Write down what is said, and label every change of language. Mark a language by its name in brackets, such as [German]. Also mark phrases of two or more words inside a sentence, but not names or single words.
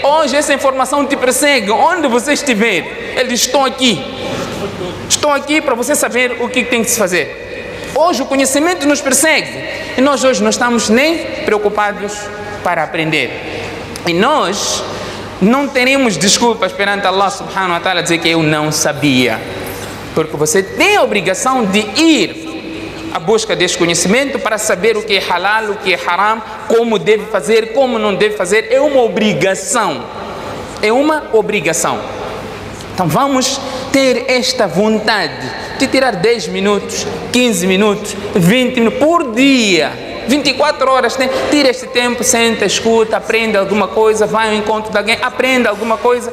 [Portuguese] Hoje essa informação te persegue, onde você estiver. Ele diz, estou aqui para você saber o que tem que se fazer. Hoje o conhecimento nos persegue e nós hoje não estamos nem preocupados para aprender. E nós não teremos desculpas perante [Arabic] الله سبحانه وتعالى [Portuguese] dizer que eu não sabia. Porque você tem a obrigação de ir à busca deste conhecimento para saber o que é halal, o que é haram, como deve fazer, como não deve fazer. É uma obrigação. É uma obrigação. Então vamos ter esta vontade de tirar 10 minutos, 15 minutos, 20 minutos por dia, 24 horas, tira este tempo, senta, escuta, aprenda alguma coisa, vai ao encontro de alguém, aprenda alguma coisa.